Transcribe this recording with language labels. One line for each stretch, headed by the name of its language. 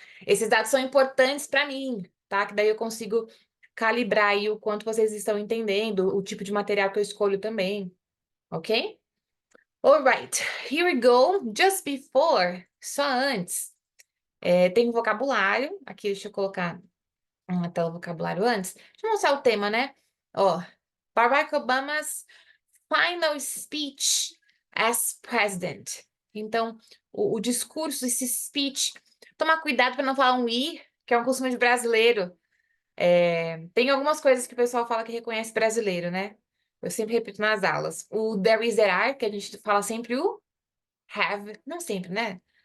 Portuguese: Esses dados são importantes para mim, tá? Que daí eu consigo calibrar aí o quanto vocês estão entendendo, o tipo de material que eu escolho também, ok?
English: Alright, here we go. Just before,
Portuguese: só antes, tem um vocabulário. Aqui, deixa eu colocar uma tela vocabulário antes. Deixa eu mostrar o tema, né?
English: Ó, Barack Obama's final speech as president.
Portuguese: Então, o discurso, esse speech, tomar cuidado para não falar um I, que é um costume de brasileiro. Tem algumas coisas que o pessoal fala que reconhece brasileiro, né? Eu sempre repito nas aulas. O
English: there is, there are,
Portuguese: que a gente fala sempre o have, não sempre, né?